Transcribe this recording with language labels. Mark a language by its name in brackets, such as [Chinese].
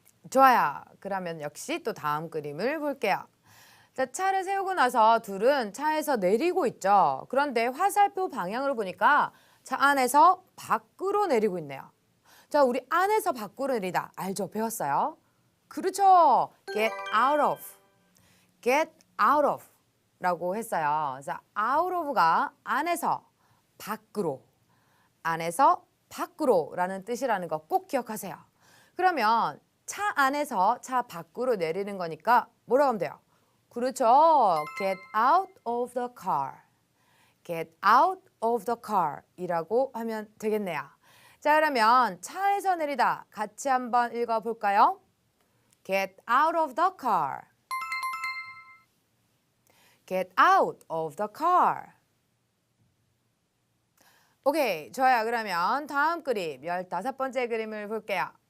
[Korean] 좋아요. 그러면 역시 또 다음 그림을 볼게요. 자, 차를 세우고 나서 둘은 차에서 내리고 있죠. 그런데 화살표 방향으로 보니까 차 안에서 밖으로 내리고 있네요. 자, 우리 안에서 밖으로 내리다 알죠? 배웠어요? 그렇죠. [English] get out of. get out of [Korean] 라고 했어요. 그래서 out of가 안에서 밖으로, 안에서 밖으로라는 뜻이라는 거 꼭 기억하세요. 그러면 차 안에서 차 밖으로 내리는 거니까 뭐라고 하면 돼요? 그렇죠. [English] Get out of the car. Get out of the car [Korean] 이라고 하면 되겠네요. 자, 그러면 차에서 내리다 같이 한번 읽어볼까요? [English] Get out of the car. Get out of the car. [Korean] 오케이, 좋아요. 그러면 다음 그림, 15번째 그림을 볼게요.